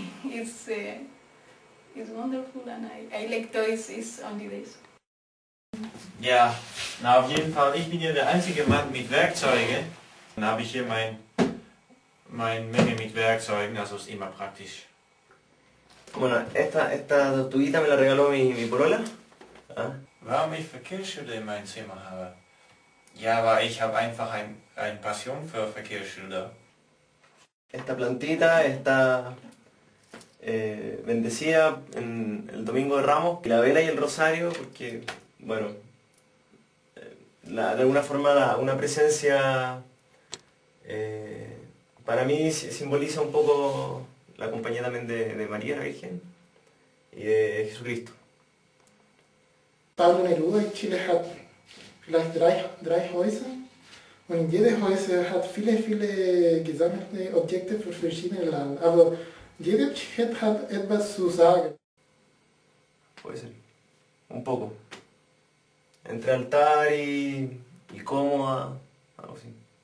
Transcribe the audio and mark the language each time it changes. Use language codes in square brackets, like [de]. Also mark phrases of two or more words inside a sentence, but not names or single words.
[en] It's wonderful and I like toys, it's only this. [de] Ja, na auf jeden Fall, ich bin hier der einzige Mann mit Werkzeugen. Dann habe ich hier meine Menge mit Werkzeugen, also ist immer praktisch. [es] Bueno, esta tortuguita me la regaló mi polola. [de] Warum ich Verkehrsschilder in meinem Zimmer habe? Ja, weil ich habe einfach eine Passion für Verkehrsschilder. [es] Esta plantita está bendecida en el Domingo de Ramos, la vela y el rosario, porque, bueno, de alguna forma una presencia para mí simboliza un poco la compañía también de María la Virgen y de Jesucristo. [de] Pablo Neruda in Chile hat vielleicht drei Häuser und in jedem Häuser hat viele gesammelte Objekte für verschiedene Länder. Aber jeder Objeto hat etwas zu sagen. [es] Puede ser, un poco. Entre altar y cómoda, algo así.